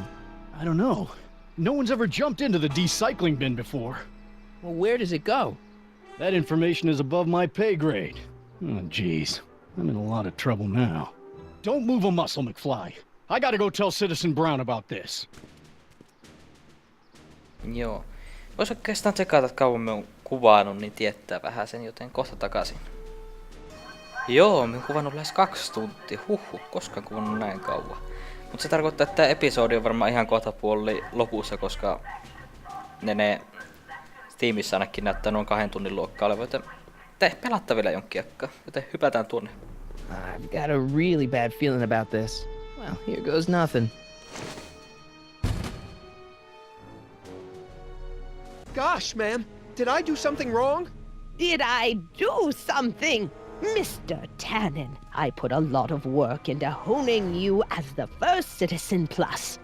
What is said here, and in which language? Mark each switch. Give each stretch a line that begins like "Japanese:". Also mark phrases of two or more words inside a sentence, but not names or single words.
English: I don't know. No one's ever jumped into the decycling bin before. Well, where does it go? That information is above my pay grade. Oh, jeez. I'm in a lot of trouble now. Don't move a muscle, McFly. I gotta go tell Citizen Brown about this.
Finnish: Joo. Vois oikeastaan tsekata, että kauan me on kuvannut, niin tietää vähän sen, joten kohta takaisin. Joo, me on kuvannut lähes 2 tuntia. Huhhuh, koskaan kuvannut näin kauan. Mutta se tarkoittaa, että tämä episodi on varmaan ihan kohta puoli lopussa, koska ne Steamissa ainakin näyttää noin 2 tunnin luokkaa olevan, joten pelatta vielä jonkin aikaa, joten hypätään tuonne.
English: I've got a really bad feeling about this. Well, here goes nothing. Gosh, ma'am, did I do something wrong? Did I do something? Mr. Tannen, I put a lot of work into honing you as the first Citizen Plus.